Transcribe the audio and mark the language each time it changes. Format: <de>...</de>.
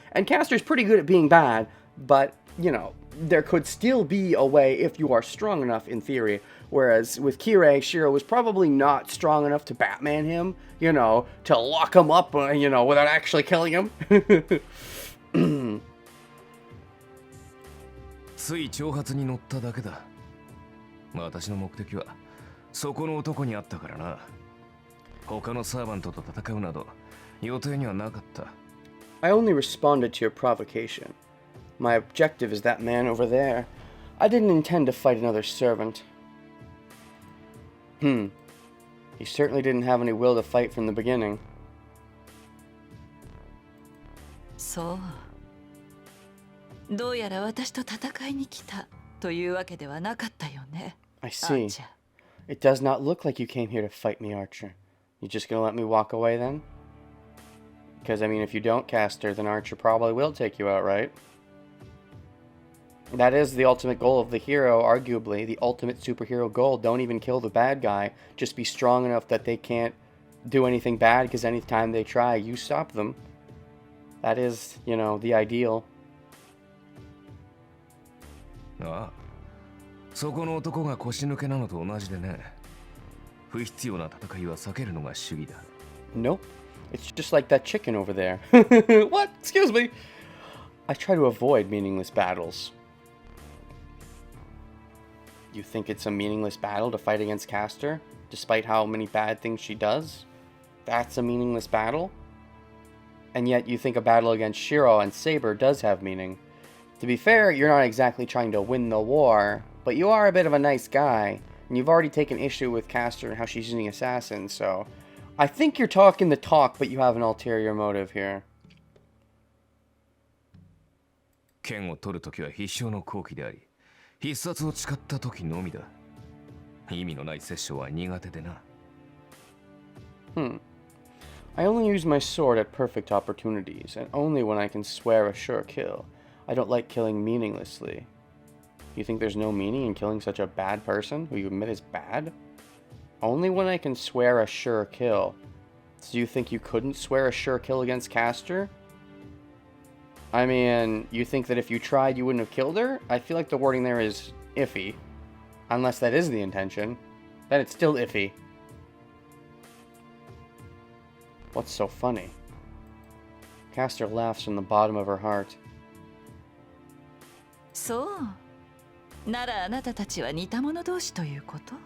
<en>And Caster's pretty good at being bad, but, you know, there could still be a way if you are strong enough in theory. Whereas with Kirei, Shiro was probably not strong enough to Batman him, you know, to lock him up, you know, without actually killing him.</en> <ja>つい挑発に乗っただけだ。私の目的はそこの男にあったからな。他のサーバントと戦うなど予定にはなかった。</ja> <en>I only responded to your provocation. My objective is that man over there. I didn't intend to fight another servant. You certainly didn't have any will to fight from the beginning.</en> <ja>そうどうやら私と戦いに来たというわけではなかったよね。</ja> <en>I see. It does not look like you came here to fight me, Archer. You just gonna let me walk away then? Because, I mean, if you don't cast her, then Archer probably will take you out, right? That is the ultimate goal of the hero, arguably. The ultimate superhero goal. Don't even kill the bad guy. Just be strong enough that they can't do anything bad, because anytime they try, you stop them. That is, you know, the ideal.</en> <ja>ああ、そこの男が腰抜けなのと同じでね。不必要な戦いは避けるのが主義だ。</ja> <en>Nope. It's just like that chicken over there. What? Excuse me. I try to avoid meaningless battles. You think it's a meaningless battle to fight against Castor, despite how many bad things she does? That's a meaningless battle? And yet you think a battle against Shiro and Saber does have meaning. To be fair, you're not exactly trying to win the war, but you are a bit of a nice guy, and you've already taken issue with Castor and how she's using assassins, so I think you're talking the talk, but you have an ulterior motive here.</en> <ja>剣を取るときは必勝の好機であり、必殺を誓ったときのみだ。意味のない殺生は苦手でな。</ja> <en>I only use my sword at perfect opportunities, and only when I can swear a sure kill. I don't like killing meaninglessly. You think there's no meaning in killing such a bad person who you admit is bad? Only when I can swear a sure kill. So you think you couldn't swear a sure kill against Castor? I mean, you think that if you tried you wouldn't have killed her? I feel like the wording there is iffy. Unless that is the intention. Then it's still iffy. What's so funny? Castor laughs from the bottom of her heart.</en> <ja>そうならあなたたちは似た者同士ということ？</ja>